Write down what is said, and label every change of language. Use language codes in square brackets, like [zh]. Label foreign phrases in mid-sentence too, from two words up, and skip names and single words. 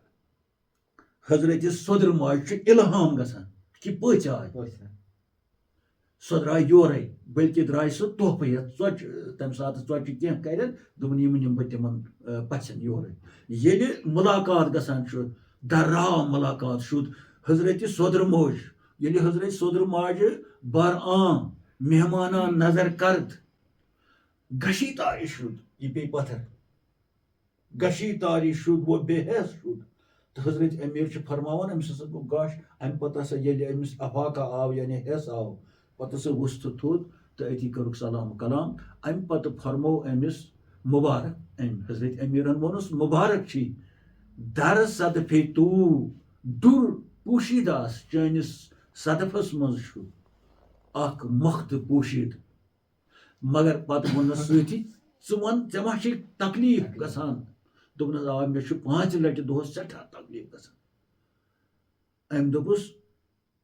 [ks] حضرت سوٚدرِ ماجہِ چھُ اِلہام گژھان کہِ پٔژھۍ آے سۄ درٛاے یورے بٔلکہِ درٛاے سۄ تحفہٕ ہٮ۪تھ ژۄچہِ تمہِ ساتہٕ ژۄچہِ کینٛہہ کرن دوٚپُن یِم نِمہٕ بہٕ تِمن پژھٮ۪ن یورے ییٚلہِ مُلاقات گژھان چھُ درراو [fa] مُلاقات شُد [ks] حضرت سوٚدرِ موج ییٚلہِ حضرت سوٚدرِ ماجہِ [fa] بر عام مہمانہ نظر کرد گشی تاری شُد [ks] یہِ پیٚیہِ پتھر [fa] گشی تاری شُد وہ بے حیث شُد [ks] تہٕ حضرت امیر چھُ فرماوان أمِس ہسا گوٚو گش امہِ پتہٕ ہسا ییٚلہِ أمِس افاقہ آو یعنی حیث آو پتہٕ ہسا وُستہٕ تھوٚد تہٕ أتی کٔرٕکھ سلام کلام امہِ پتہٕ فرمو أمِس مبارک أمۍ حضرت امیرن ووٚنُس مبارک چھی [fa] در صدفے تو دُر پوشیداس [ks] چٲنِس صدفس منٛز چھُ اکھ مۄختہٕ پوشیٖد مگر پتہٕ ووٚننس سۭتی ژٕ وَن ژےٚ ما چھے تکلیٖف گژھان دوٚپنس آ مےٚ چھُ 5 لٹہِ دۄہس سٮ۪ٹھاہ تکلیٖف گژھان أمۍ دوٚپُس